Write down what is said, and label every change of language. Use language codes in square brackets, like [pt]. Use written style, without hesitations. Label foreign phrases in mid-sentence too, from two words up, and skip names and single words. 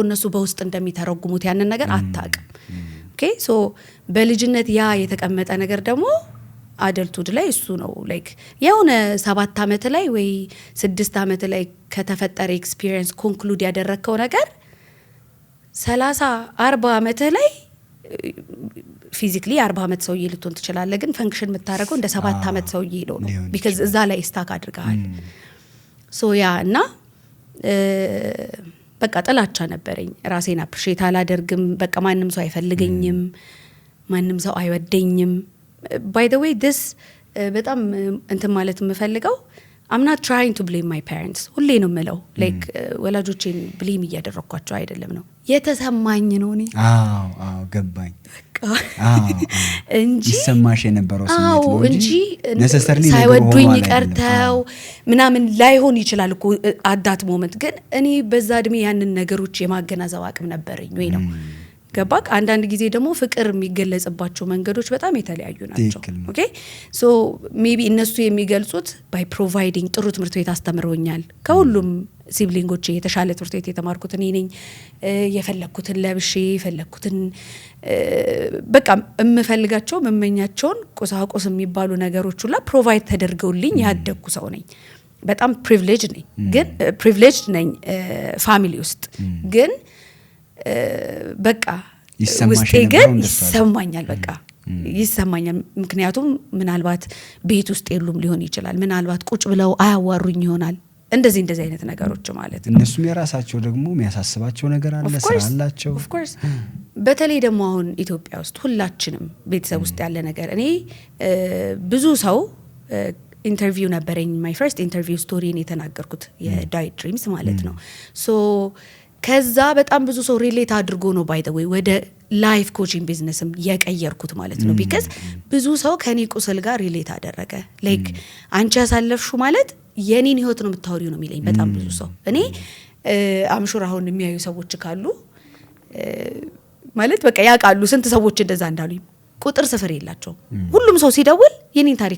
[am] እነሱ በውስጥ እንደሚተረጉሙት ያንን ነገር አታውቅም። [en] okay so [am] በልጅነት ያ የተቀመጠ ነገር ደግሞ አደልቱድ ላይ እሱ ነው ላይክ የሆነ 7 አመት ላይ ወይ 6 አመት ላይ ከተፈጠረ ኤክስፒሪየንስ ኮንክሉድ ያደረከው ነገር 30 40 አመት ላይ ፊዚካሊ 40 አመት ሰውዬ ልትሆን ትችላለህ ግን ፈንክሽን የምታደርገው እንደ 7 አመት ሰውዬ ነው because እዛ ላይ ስታክ አድርገሃል። ሶ ያ እና በቃ ጥላቻ ነበረኝ ራሴን አፕሪሺየት አላደርግም በቃ ማንም ሰው አይፈልገኝም ማንም ሰው አይወደኝም። [en] by the way this [am] በጣም እንትን ማለት የምፈልገው [en] I'm not trying to blame my parents [am] ሁሌ ነው የምለው like ወላጆቼን ብሌም እያደረኳቸው አይደለም ነው የተሰማኝ ነው እኔ አዎ ገባኝ እንጂ ይሰማሽ የነበረው ስሜት ነው እንጂ necessarily ሳይወዱኝ ቀርተው ምናምን ላይሆን ይችላል እኮ [en] at that moment [am] ግን እኔ በዛ እድሜ ያንን ነገሮች የማገናዘብ አቅም ነበረኝ ወይ ነው ገባክ አንዳንድ ጊዜ ደግሞ ፍቅር የሚገለጽባቸው መንገዶች በጣም የተለያዩ ናቸው። [en] okay so maybe [am] እነሱ የሚገልጹት [en] by providing [am] ጥሩ ትምህርት ቤት አስተምረውኛል ከሁሉም ሲብሊንጎቼ የተሻለ ትምህርት ቤት የተማርኩት እኔ ነኝ የፈለኩትን ለብሼ የፈለኩትን በቃ የምፈልጋቸው መመኛቸውን ቁሳቁስ የሚባሉ ነገሮች ሁላ ፕሮቫይድ ተደርገውልኝ ያደግኩ ሰው ነኝ በጣም ፕሪቪሌጅድ ነኝ ፋሚሊ ውስጥ ግን በቃ ውስጤ ግን ይሰማኛል በቃ ይሰማኛል ምክንያቱም ምናልባት ቤት ውስጥ የሉም ሊሆን ይችላል ምናልባት ቁጭ ብለው አያዋሩኝ ይሆናል እንደዚህ አይነት ነገሮች ማለት ነው። እነሱም የራሳቸው ደግሞ የሚያሳስባቸው ነገር አለ ስራ አላቸው [en] of course [am] በተለይ ደግሞ አሁን ኢትዮጵያ ውስጥ ሁላችንም ቤተሰብ ውስጥ ያለ ነገር እኔ ብዙ ሰው ኢንተርቪው ነበረኝ [en] my first interview story [am] ነው የተናገርኩት የዳይት ድሪምስ ማለት ነው ሶ ከዛ በጣም ብዙ ሰው ሪሌት አድርጎ ነው [en] by the way [am] ወደ [en] life coaching [am] ቢዝነስም የቀየርኩት ማለት ነው because ብዙ ሰው ከኔ ቁስል ጋር ሪሌት አደረገ ላይክ አንቺ ያሳለፍሹ ማለት የኔን ህይወት ነው የምታወሪው ነው የሚለኝ በጣም ብዙ ሰው እኔ አምሹር አሁን የሚያዩ ሰዎች ካሉ ማለት በቃ ያውቃሉ ስንት ሰዎች እንደዛ እንዳሉኝ ቁጥር ስፍር የላቸው ሁሉም ሰው ሲደውል የኔን ታሪክ